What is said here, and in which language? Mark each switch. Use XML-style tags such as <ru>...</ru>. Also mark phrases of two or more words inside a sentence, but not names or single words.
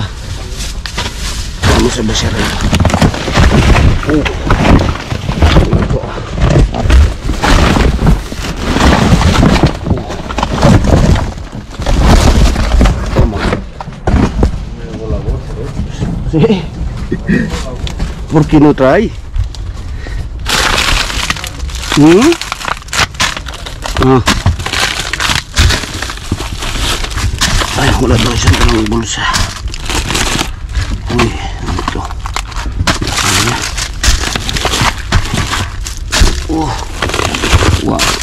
<es>Vamos a vaciar sí. ¿Por qué no trae?</es> <tl>Ay, wala daw isang dalawang bulsa. Uy, ano ito? Wow.</tl>